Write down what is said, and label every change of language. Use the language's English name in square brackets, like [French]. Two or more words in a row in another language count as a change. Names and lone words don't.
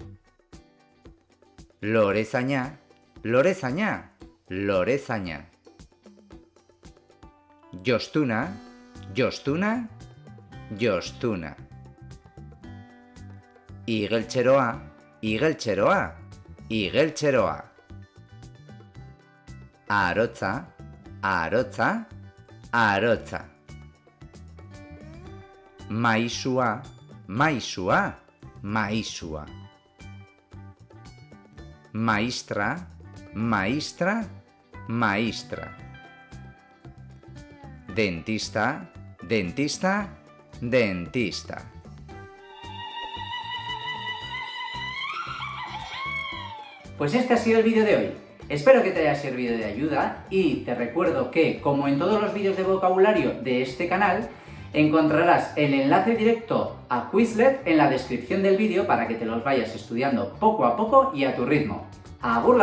[Basque] Lorezaña, lorezaña, lorezaña. Jostuna, jostuna, jostuna. Igeltxeroa, igeltxeroa, igeltxeroa. Arotza, arotza, arotza. Maisua, maisua, maisua. Maistra, maistra, maistra. Dentista, dentista, dentista. [Spanish] Pues este ha sido el vídeo de hoy. Espero que te haya servido de ayuda y te recuerdo que, como en todos los vídeos de vocabulario de este canal, encontrarás el enlace directo a Quizlet en la descripción del vídeo para que te los vayas estudiando poco a poco y a tu ritmo.